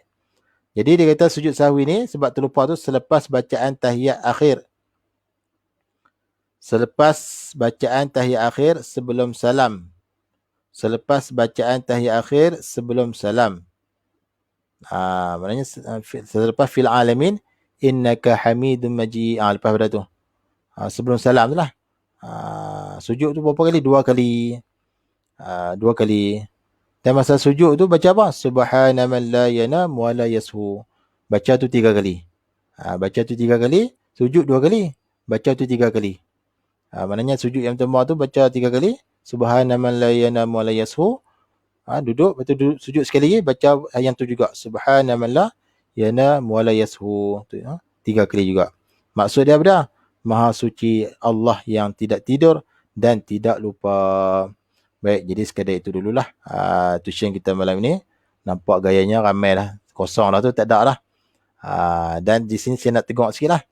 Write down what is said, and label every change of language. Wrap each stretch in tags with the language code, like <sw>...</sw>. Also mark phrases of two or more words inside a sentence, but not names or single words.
<ms>Jadi dia kata sujud sahwi ni sebab terlupa tu selepas bacaan tahiyat akhir. Selepas bacaan tahiyat akhir sebelum salam. Selepas bacaan tahiyat akhir sebelum salam. Maknanya selepas</ms> <ar>في العالمين إنك حميد مجيد.</ar> <ms>Lepas pada tu. Sebelum salam tu lah. Sujud tu berapa kali? 2 kali. 2 kali. Dan masa sujud tu baca apa?</ms> <ar>سبحان من لا ينام ولا يسهو.</ar> <ms>Baca tu 3 kali. Baca tu 3 kali. Sujud 2 kali. Baca tu 3 kali. Maknanya sujud yang pertama tu baca 3 kali.</ms> <ar>سبحان من لا ينام ولا يسهو.</ar> <ms>Duduk. Lepas tu duduk, sujud sekali lagi. Baca yang tu juga.</ms> <ar>سبحان من لا ينام ولا يسهو.</ar> <ms>3 kali juga. Maksud dia apa? Maha suci Allah yang tidak tidur dan tidak lupa. Baik, jadi sekadar itu dululah tuition kita malam ni. Nampak gayanya ramai dah. Kosong dah tu, tak ada lah. Dan di sini saya nak tengok sikit lah.</ms>